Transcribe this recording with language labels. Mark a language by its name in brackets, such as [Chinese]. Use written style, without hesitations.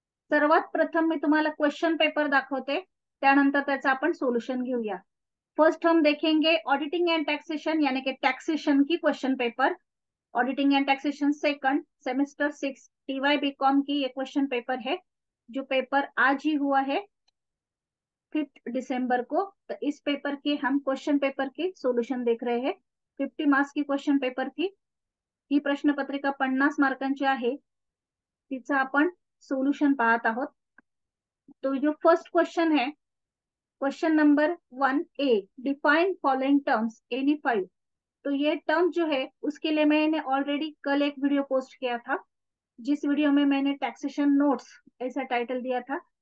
[Marathi] सर्वात प्रथम मी तुम्हाला क्वेश्चन पेपर दाखवते, त्यानंतर त्याचं आपण सोल्यूशन घेऊया. [Hindi] फर्स्ट हम देखेंगे ऑडिटिंग एंड टैक्सेशन यानी कि टैक्सेशन की question paper. Auditing and taxation second semester 6 TY BCom की ये क्वेश्चन पेपर है, जो पेपर आज ही हुआ है 5 दिसंबर को. तो इस पेपर के हम क्वेश्चन पेपर के सोल्यूशन देख रहे हैं. 50 मार्क्स की क्वेश्चन पेपर थी. [Marathi] ही प्रश्नपत्रिका 50 मार्कांची आहे. तिचं आपण सोल्यूशन पाहत आहोत. [Hindi] तो जो फर्स्ट क्वेश्चन है, question number 1A, [English] Define following terms any 5. [Hindi] तो ये टर्म जो है उसके लिए मैंने ऑलरेडी कल एक वीडियो पोस्ट किया था, जिस वीडियो में मैंने टैक्सेशन नोट्स ऐसा टाइटल दिया था.